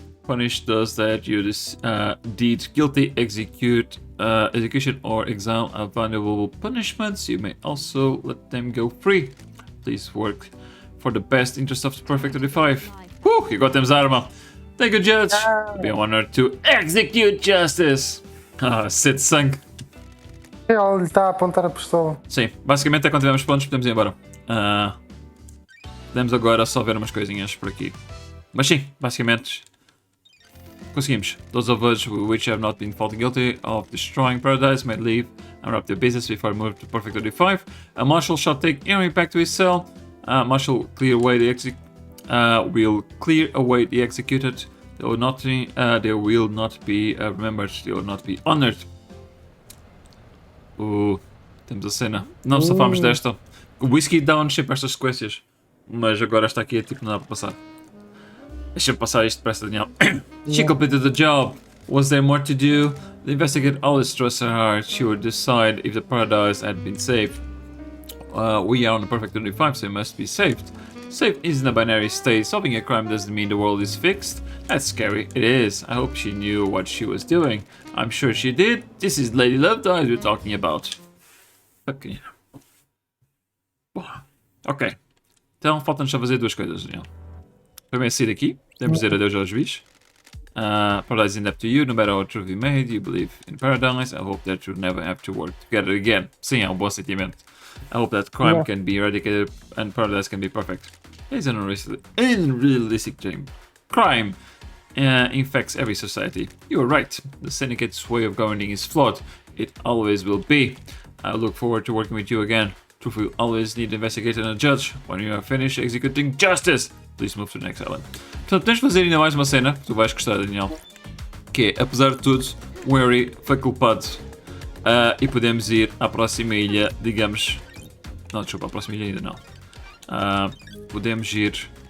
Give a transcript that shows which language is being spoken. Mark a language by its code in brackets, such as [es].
[en] Punish those that you deed guilty. Execution or exile are vulnerable punishments. You may also let them go free. Please work for the best interest of the Perfect 35. [pt] Agora temos a arma. [en] Thank you, Judge. Be honored to execute justice. [pt] Sede de sangue. Ele está a apontar a pistola. Sim, basicamente é quando tivermos pontos podemos ir embora. Podemos agora só ver umas coisinhas por aqui. Mas sim, basicamente Conseguimos. [en] Those of us which have not been found guilty of destroying Paradise may leave and wrap their business before move to Perfect 35. A marshal shall take Henry back to his cell. Marshal clear away the will clear away the executed. They will not be remembered. They will not be honored. [pt] Temos a cena. Não safamos desta. O whisky dá-nos sempre estas sequências. Mas agora esta aqui é tipo, não dá para passar. Deixa-me passar isto depressa, Daniel. [en] She completed the job. Was there more to do? The investigator always trusts her heart. She would decide if the paradise had been saved. We are on the perfect 35, so it must be saved. Saved isn't a binary state. Solving a crime doesn't mean the world is fixed. That's scary. It is. I hope she knew what she was doing. I'm sure she did. This is Lady Love Dies we're talking about. Ok. Ok. [pt] Então falta-nos só fazer duas coisas, Daniel. Primeiro sair daqui. Temos de dizer adeus ao juiz. [en] Paradise is up to you. No matter what truth you made, you believe in paradise. I hope that you'll never have to work together again. [pt] Sim, é um bom sentimento. [en] I hope that crime can be eradicated and paradise can be perfect. It's an unrealistic dream. Crime infects every society. You are right. The syndicate's way of governing is flawed. It always will be. I look forward to working with you again. Truth will always need an investigator and a judge. When you are finished executing justice, please move to the next island. [pt] Portanto, tens de fazer ainda mais uma cena, que tu vais gostar, Daniel. Que é, apesar de tudo, o Harry foi culpado. E podemos ir à próxima ilha, digamos... Não, desculpa, à próxima ilha ainda não. Podemos ir...